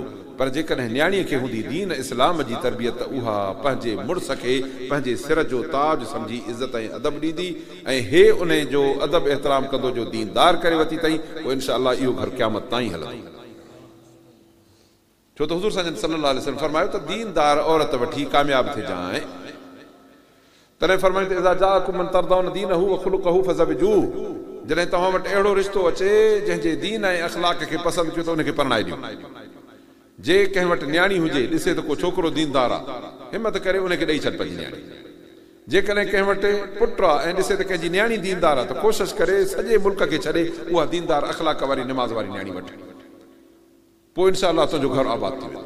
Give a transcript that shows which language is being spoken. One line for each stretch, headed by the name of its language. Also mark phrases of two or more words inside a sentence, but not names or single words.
Sindhi: पर जेकॾहिं न्याणीअ खे हूंदी दीन इस्लाम जी तरबियत, त उहा पंहिंजे मुड़ुस खे पंहिंजे सिर जो ताज सम्झी इज़त ऐं अदब ॾींदी, ऐं हे उन जो अदब एतिराम कंदो जो दीनदार करे वरिती अथई, पोइ
Arabic: إن شاء الله
Sindhi: इहो घर क़यामत ताईं हलंदो। छो त हुज़ूर
Arabic: صلى الله عليه وسلم
Sindhi: फरमायो त दीनदार औरत वठी कामयाब थिजांइ। तॾहिं फरमायो त
Arabic: إذا جاءكم من ترضون دينه وخلقه فزوجوه,
Sindhi: जॾहिं तव्हां वटि अहिड़ो रिश्तो अचे जंहिंजे दीन ऐं अख़लाक खे पसंदि कयो त उनखे परणाए ॾियो। जे कंहिं वटि न्याणी हुजे, ॾिसे त को छोकिरो दीनदार आहे, हिमत करे उनखे ॾेई छॾ पंहिंजी न्याणी। जेकॾहिं कंहिं वटि पुटु आहे ऐं ॾिसे त कंहिंजी न्याणी दीनदार आहे, त कोशिशि करे सॼे मुल्क खे छॾे उहा दीनदार अख़लाक वारी निमाज़ वारी न्याणी वठे, पोइ
Arabic: إن شاء الله
Sindhi: तुंहिंजो घर आबाद थी वेंदो।